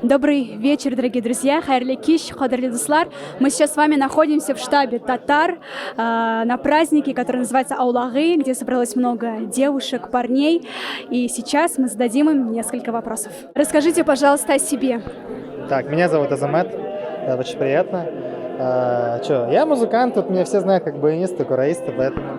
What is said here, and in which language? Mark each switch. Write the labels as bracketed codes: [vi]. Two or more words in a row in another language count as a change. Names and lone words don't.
[ru] Добрый вечер, дорогие друзья. [tt] Хайрлы киш, кадрлы дуслар. [ru] Мы сейчас с вами находимся в штабе татар на празднике, который называется Аулагы, где собралось много девушек, парней. И сейчас мы зададим им несколько вопросов. Расскажите, пожалуйста, о себе. Так, меня зовут Азамат, очень приятно. Я музыкант, тут меня все знают как баяниста, кураиста, поэтому...